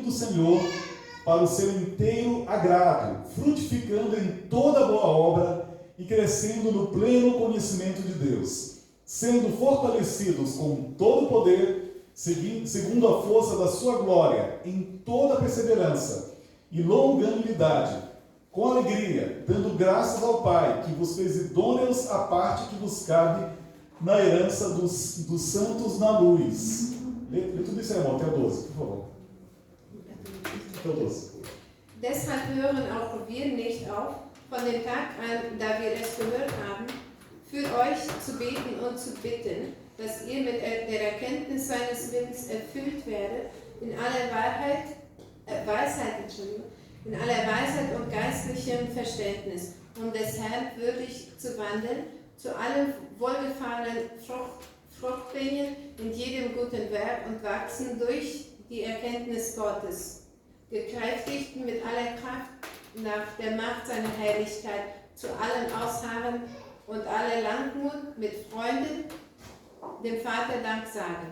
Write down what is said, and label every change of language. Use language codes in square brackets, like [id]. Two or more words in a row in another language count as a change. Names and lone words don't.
[pt] do Senhor, para o seu inteiro agrado, frutificando em toda boa obra e crescendo no pleno conhecimento de Deus, sendo fortalecidos com todo o poder, segundo a força da sua glória, em toda perseverança e longanimidade, com alegria, dando graças ao Pai, que vos fez idôneos à parte que vos cabe na herança dos santos na luz. Lê tudo isso aí, irmão, até o 12, por favor. Até o 12. [de] Deshalb hören auch wir nicht auf, von dem Tag an, da wir es gehört haben, für euch zu beten und zu bitten, dass ihr mit der Erkenntnis seines Willens erfüllt werdet, in aller Weisheit und geistlichem Verständnis, um des Herrn würdig zu wandeln, zu allem Wohlgefallen Frucht bringen, in jedem guten Werk und wachsen durch die Erkenntnis Gottes, gekräftigt mit aller Kraft nach der Macht seiner Herrlichkeit, zu allem Ausharren und aller Langmut mit Freunden dem Vater Dank sagen.